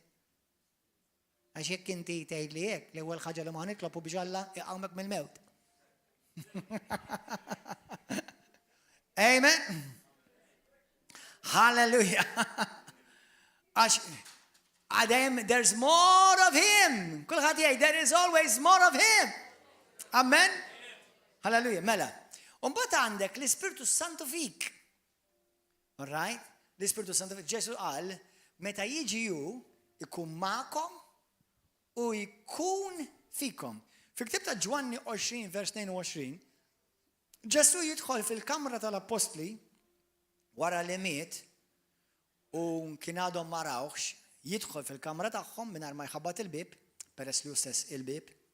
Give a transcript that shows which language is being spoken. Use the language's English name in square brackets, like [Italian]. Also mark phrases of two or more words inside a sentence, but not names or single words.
[Maltese] Għax jekk inti tgħid li hekk l-ewwel ħaġa li ma nitlobu biex Alla iqawmek mill-mewt. Amen. Hallelujah. Għadem, [English] there's more of him. [Maltese] Kulħadd jgħid, [English] there is always more of him. [Maltese] Amen. Hallelujah. Mela. Mbagħad għandek l-Ispirtu Santu fik. [English] All right? [Maltese] L-Ispirtu Santu fik. Ġesu qal, meta jiġi ju, ikun magħkom u jkun fikom. Fil-ktieb ta' Ġwanni 20 vers 22, Ġesu jidħol fil-kamra tal-Apostli wara li miet u kien għadhom ma rawx, jidħol fil-kamra tagħhom mingħajr ma jħabbat il-bib, peress li hu stess il-bib.